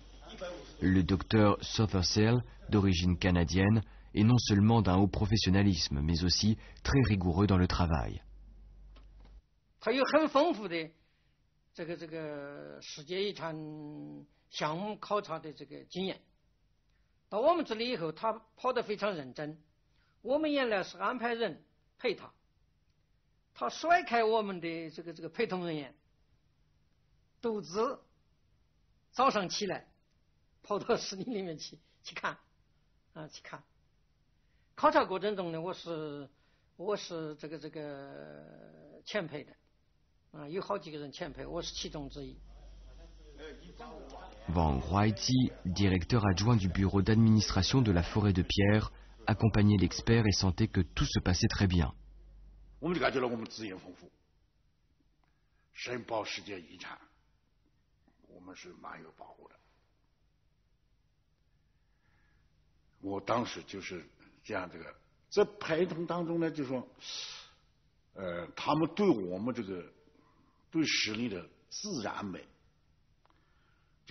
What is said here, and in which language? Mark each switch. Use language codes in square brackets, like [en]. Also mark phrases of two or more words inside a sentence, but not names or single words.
[fr] Le docteur Sothersell, d'origine canadienne, est non seulement d'un haut professionnalisme, mais aussi très rigoureux dans le travail. [zh] 他有很丰富的这个世界遗产项目考察的这个经验。到我们这里以后，他跑得非常认真。我们原来是安排人陪他。他甩开我们的这个陪同人员，独自早上起来跑到石林里面去看，去看。考察过程中呢，我是这个前陪的，有好几个人前陪，我是其中之一。 [fr] Wang Huaiji, directeur adjoint du bureau d'administration de la forêt de pierre, accompagnait l'expert et sentait que tout se passait très bien. [zh] 我们就感觉到我们资源丰富，申报世界遗产，我们是蛮有把握的。我当时就是这样，在陪同当中呢，就说，他们对我们这个对石林的自然美， 就